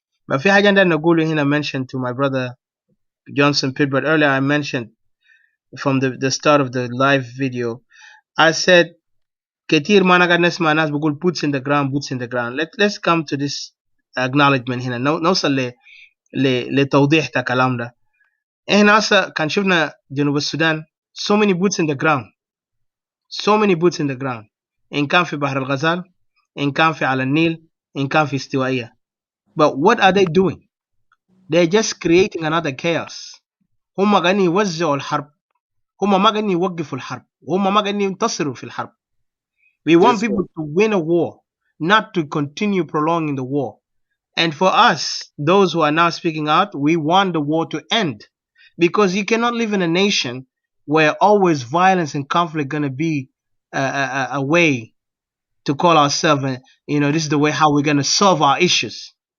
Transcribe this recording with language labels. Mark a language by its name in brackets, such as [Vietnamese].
[English] But [Arabic] في حاجة عندنا نقوله هنا [English] mentioned to my brother Johnson Pitbird earlier. I mentioned from the start of the live video. I said [Arabic] كتير ما نقعد نسمع ناس بقول [English] boots in the ground, boots in the ground. Let's come to this acknowledgement هنا. [Arabic] نوصل لتوضيح تا كلام ده. احنا هسه كان شفنا جنوب السودان [English] so many boots in the ground, [Arabic] so many boots in the ground, إن كان في بحر الغزال, إن كان في على النيل, إن كان في استوائية. [English] But what are they doing? They're just creating another chaos. [Arabic] هم قاعدين يوزعوا الحرب, هم ما قاعدين يوقفوا الحرب, هم ما قاعدين ينتصروا في الحرب. [English] We want people to win a war, not to continue prolonging the war. And for us, those who are now speaking out, we want the war to end. Because you cannot live in a nation where always violence and conflict going to be a way to call ourselves, this is the way how we're going to solve our issues.